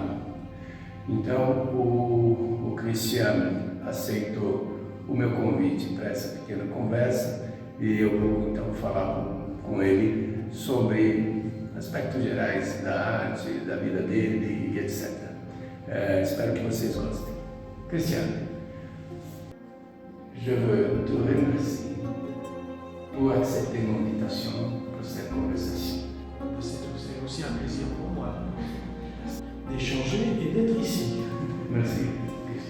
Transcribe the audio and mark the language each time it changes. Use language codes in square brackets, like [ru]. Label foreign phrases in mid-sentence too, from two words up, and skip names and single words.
[pt] Então o Christian aceitou o meu convite para essa pequena conversa e eu vou então falar com ele sobre aspectos gerais da arte, da vida dele e etc. Espero que vocês gostem. [fr] Christian, je veux te remercier pour accepter mon invitation pour cette conversation. C'est aussi un plaisir pour moi d'échanger et d'être ici. Merci, Christian.